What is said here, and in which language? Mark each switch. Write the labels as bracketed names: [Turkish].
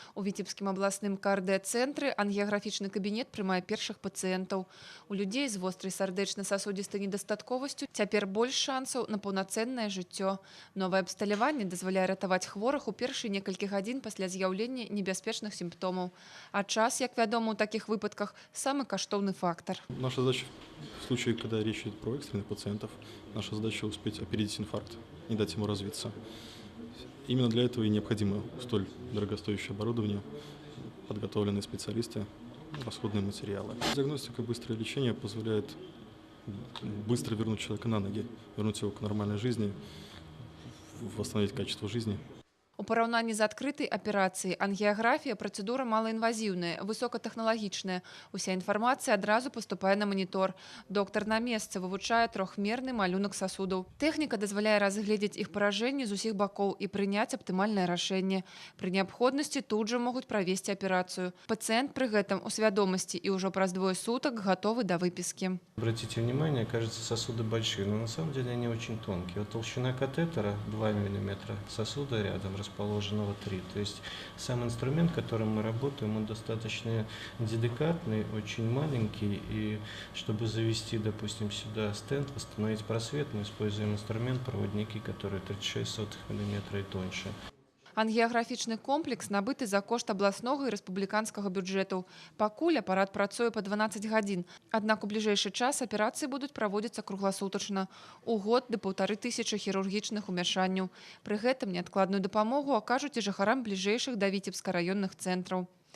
[Belarusian] У Віцебскім абласным кардыяцэнтры ангіяграфічны кабінет прымае першых пацыентаў. У людзей з вострай сардэчна-сасудзістай недастатковасцю цяпер больш шансаў на паўнацэннае жыццё. Новае абсталяванне дазваляе ратаваць хворых у першыя некалькі гадзін пасля з'яўлення небяспечных сімптомаў. А час, як вядома, у такіх выпадках самы каштоўны фактор. [Russian] Наша задача в случае, когда речь идет про экстренных пациентов, наша задача успеть опередить инфаркт, не дать ему развиться. Именно для этого и необходимо столь дорогостоящее оборудование, подготовленные специалисты, расходные материалы. Диагностика и быстрое лечение позволяет быстро вернуть человека на ноги, вернуть его к нормальной жизни, восстановить качество жизни. [Belarusian] У параўнанні з адкрытай аперацыяй ангіяграфія працэдура малаінвазіўная, высокатэхналагічная. Уся інфармацыя адразу паступае на манітор. Доктар на месцы вывучае трохмерны малюнак сасудаў. Тэхніка дазваляе разгледзець іх паражэнні з усіх бакоў і прыняць аптымальнае рашэнне. Пры неабходнасці тут жа могуць правесці аперацыю. Пацыент пры гэтым у свядомасці і ўжо праз 2 сутак гатовы да выпіскі. [Russian] Обратите внимание, кажется, сосуды большие, но на самом деле они очень тонкие. Вот толщина катетера 2 мм, сосуда рядом расположенного 3. То есть сам инструмент, которым мы работаем, он достаточно деликатный, очень маленький. И чтобы завести, допустим, сюда стенд, восстановить просвет, мы используем инструмент, проводники, которые 36 мм и тоньше. [Belarusian] Ангіяграфічны комплекс набыты за кошт абласнога і рэспубліканскага бюджэтаў. Пакуль апарат працуе па 12 гадзін. Аднак у бліжэйшы час аперацыі будуць праводзіцца кругласутачна. У год да 1500 хірургічных умяшанняў. Пры гэтым неадкладную дапамогу акажуць і жыхарам бліжэйшых да Віцебска раённых цэнтраў.